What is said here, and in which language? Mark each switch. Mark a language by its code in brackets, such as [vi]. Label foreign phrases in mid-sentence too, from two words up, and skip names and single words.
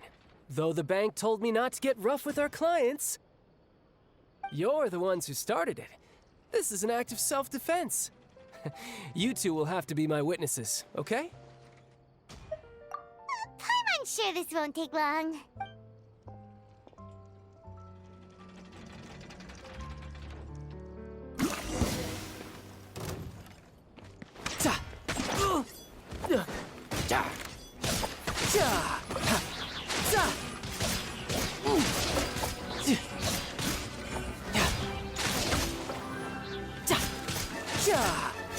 [en] Though the bank told me not to get rough with our clients. You're the ones who started it. This is an act of self-defense. You two will have to be my witnesses, okay? I'm sure this won't take long. Ta! Ja! Ja! Ha! Ta! Ja! Ta! Ja!